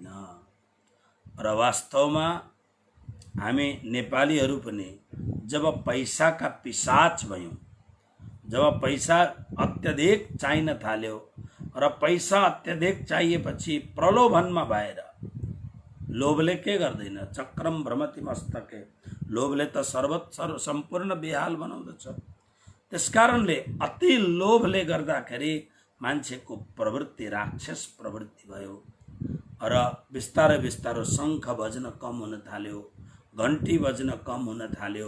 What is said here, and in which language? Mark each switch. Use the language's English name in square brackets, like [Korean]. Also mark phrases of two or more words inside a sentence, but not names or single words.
[Nepali] र वास्तवमा हामी नेपालीहरू पनि जब पैसाका पिशाच भयौँ, जब पैसा अत्यधिक चाहिन थाल्यो र पैसा अत्यधिक चाहिएपछि प्रलोभनमा भएर, लोभले के गर्दैन, [Sanskrit] चक्रम भ्रमति मस्तके, [Nepali] लोभले त सर्वत्र सम्पूर्ण बेहाल बनाउँदछ। त्यसकारणले अति लोभले गर्दाखेरि मान्छेको प्रवृत्ति राक्षस प्रवृत्ति भयो र बिस्तारै बिस्तारै शङ्ख बज्न कम हुन थाल्यो, घन्टी बज्न कम हुन थाल्यो।